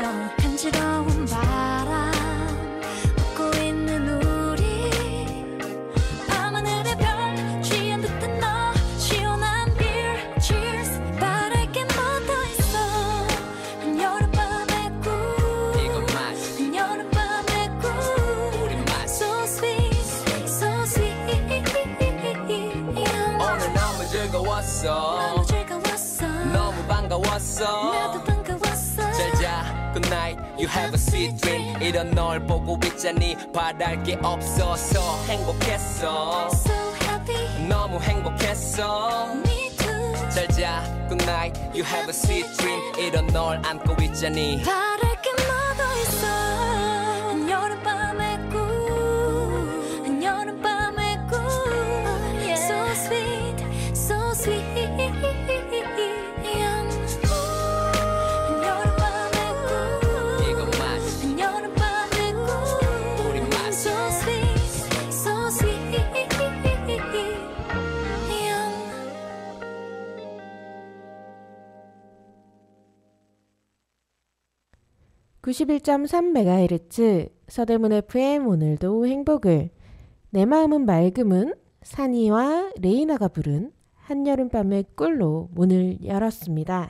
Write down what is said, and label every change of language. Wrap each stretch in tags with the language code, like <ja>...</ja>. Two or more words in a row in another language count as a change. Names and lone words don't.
<ko>간지러운 바람 웃고 있는 우리 밤하늘의 별 취한 듯한 너 시원한</ko> <en>beer cheers</en> <ko>바랄 게 뭐 더 있어. 한여름밤의 꿀 이건 맛 한여름밤의 꿀 우리 맛</ko> <en>so sweet so sweet.</en> <ko>오늘 너무 즐거웠어. 너무 즐거웠어. 너무 반가웠어. 나도 반가웠어. 잘자</ko> <en>good night you have a sweet dream.</en> <ko>이런 널 보고 있자니 바랄 게 없어서 행복했어.</ko> <en>So happy</en> <ko>너무 행복했어.</ko> <en>me too.</en> <ko>잘자</ko> <en>good night you have a sweet dream.</en> <ko>이런 널 안고 있자니 바랄 게 뭐 더 있어. 한여름밤의 꿀 한여름밤의 꿀</ko> <en>so sweet so sweet.</en> <ko>한여름밤의 꿀 이건 맛 한여름밤의 꿀 우리 맛</ko> <en>so sweet so sweet.</en> <ko>91.3MHz 서대문 FM 오늘도 행복을. 내 마음은 맑음은 산이와 레이나가 부른 한여름밤의 꿀로 문을 열었습니다.</ko>